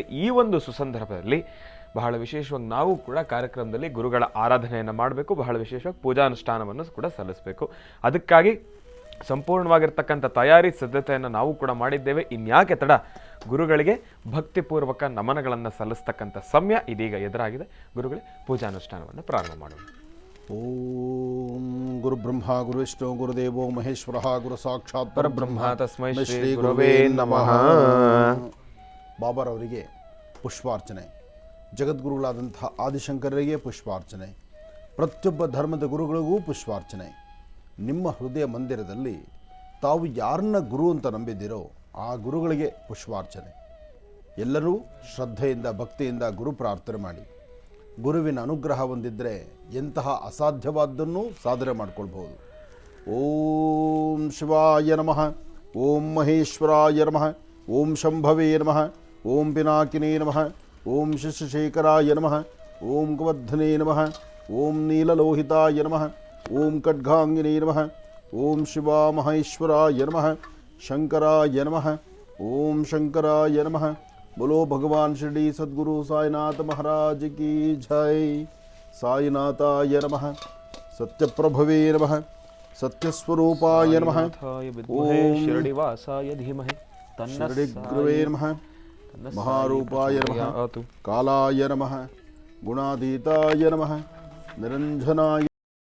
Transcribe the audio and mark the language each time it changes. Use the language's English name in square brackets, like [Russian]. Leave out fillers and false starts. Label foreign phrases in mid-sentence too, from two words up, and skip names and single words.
[Kannada] ಈ ಒಂದು ಸುಸಂದರ್ಭದಲ್ಲಿ ಬಹಳ ವಿಶೇಷವಾಗಿ ನಾವು ಕೂಡ ಕಾರ್ಯಕ್ರಮದಲ್ಲಿ ಗುರುಗಳ ಆರಾಧನೆಯನ್ನು ಮಾಡಬೇಕು. ಬಹಳ ವಿಶೇಷವಾಗಿ ಪೂಜಾನುಷ್ಠಾನವನ್ನು ಕೂಡ ಸಲ್ಲಿಸಬೇಕು. ಅದಕ್ಕಾಗಿ ಸಂಪೂರ್ಣವಾಗಿರ್ತಕ್ಕಂಥ ತಯಾರಿ ಸಿದ್ಧತೆಯನ್ನು ನಾವು ಕೂಡ ಮಾಡಿದ್ದೇವೆ. ಇನ್ಯಾಕೆ ತಡ, ಗುರುಗಳಿಗೆ ಭಕ್ತಿಪೂರ್ವಕ ನಮನಗಳನ್ನು ಸಲ್ಲಿಸ್ತಕ್ಕಂಥ ಸಮಯ ಇದೀಗ ಎದುರಾಗಿದೆ. ಗುರುಗಳೇ, ಪೂಜಾನುಷ್ಠಾನವನ್ನು ಪ್ರಾರಂಭ ಮಾಡೋಣ. [Sanskrit] ಓಂ ಗುರು ಬ್ರಹ್ಮ ಗುರು ವಿಷ್ಣು ಗುರುದೇವೋ ಮಹೇಶ್ವರ ಗುರು ಸಾಕ್ಷಾತ್ ಪರಬ್ರಹ್ಮ ತಸ್ಮೈ ಶ್ರೀ ಗುರುವೇ ನಮಃ. [Kannada] ಬಾಬಾರವರಿಗೆ ಪುಷ್ಪಾರ್ಚನೆ, ಜಗದ್ಗುರುಗಳಾದಂಥ ಆದಿಶಂಕರರಿಗೆ ಪುಷ್ಪಾರ್ಚನೆ, ಪ್ರತಿಯೊಬ್ಬ ಧರ್ಮದ ಗುರುಗಳಿಗೂ ಪುಷ್ಪಾರ್ಚನೆ. ನಿಮ್ಮ ಹೃದಯ ಮಂದಿರದಲ್ಲಿ ತಾವು ಯಾರನ್ನ ಗುರು ಅಂತ ನಂಬಿದ್ದೀರೋ ಆ ಗುರುಗಳಿಗೆ ಪುಷ್ಪಾರ್ಚನೆ. ಎಲ್ಲರೂ ಶ್ರದ್ಧೆಯಿಂದ ಭಕ್ತಿಯಿಂದ ಗುರು ಪ್ರಾರ್ಥನೆ ಮಾಡಿ. ಗುರುವಿನ ಅನುಗ್ರಹ ಹೊಂದಿದ್ದರೆ ಎಂತಹ ಅಸಾಧ್ಯವಾದ್ದನ್ನು ಸಾಧನೆ ಮಾಡಿಕೊಳ್ಬಹುದು. [Sanskrit] ಓಂ ಶಿವಾಯ ನಮಃ, ಓಂ ಮಹೇಶ್ವರಾಯ ನಮಃ, ಓಂ ಶಂಭವೇ ನಮಃ, ಓಂ ಪಿನಾಕಿನೇ ನಮಃ, ಓಂ ಶಶಿಶೇಖರಾಯ ನಮಃ, ಓಂ ಗವರ್ಧನೇ ನಮಃ, ಓಂ ನೀಲಲೋಹಿತಾಯ ನಮಃ, ಓಂ ಖಡ್ಗಾಂಗಿನೇ ನಮಃ, ಓಂ ಶಿವಾ ಮಹೇಶ್ವರಾಯ ನಮಃ, ಶಂಕರಾಯ ನಮಃ, ಓಂ ಶಂಕರಾಯ ನಮಃ. [Hindi] बोलो भगवान शिरडी सद्गुरु साईनाथ महाराज की जय. [Sanskrit] साईनाथाय नमः, सत्यप्रभवे नमः, सत्यस्वरूपाय नमः, ओम शिरडिवासाय धीमहि शिरडिगुरवे नमः, महारूपाय नमः, कालाय नमः, गुणातीताय नमः, निरंजनाय